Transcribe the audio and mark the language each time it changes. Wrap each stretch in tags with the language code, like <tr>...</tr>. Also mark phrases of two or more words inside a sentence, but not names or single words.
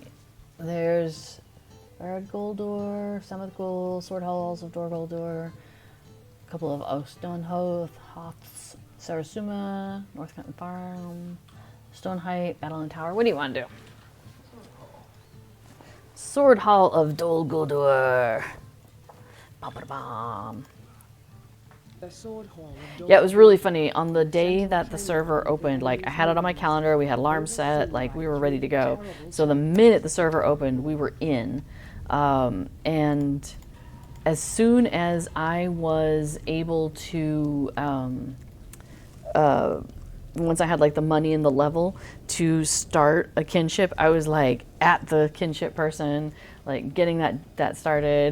<en>There's Barad Goldor, Summit Gold, Sword Halls of Dor Goldor, a couple of Oakstone Hoths, Sarasuma, North Canton Farm, Stone Height, Battle and Tower. What do you want to do? Sword Hall of Dol Guldur. Ba-ba-da-bam. The sword hall of Dol Yeah, it was really funny. On the day that the server opened, like, I had it on my calendar, we had alarms set, like, we were ready to go. So the minute the server opened, we were in. And as soon as I was able to, once I had like the money and the level to start a kinship, I was like at the kinship person, like getting that started.</en>